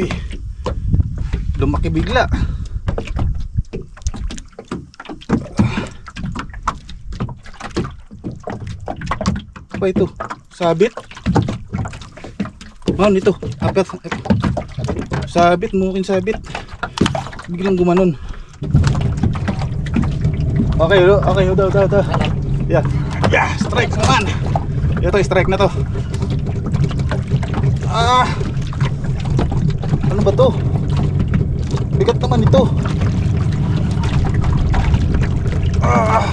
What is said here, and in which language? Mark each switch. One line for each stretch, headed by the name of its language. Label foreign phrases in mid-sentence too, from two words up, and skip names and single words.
Filipino: Lumaki bigla. Apa itu? Sabit? Oh, ito. Apat. Sabit, mungkin sabit. Biglang gumanon. Okay, udah. Ya. Ya, strike naman. Ito, strike na to. Ah. Ano ba to? Bigat naman ito. Ah.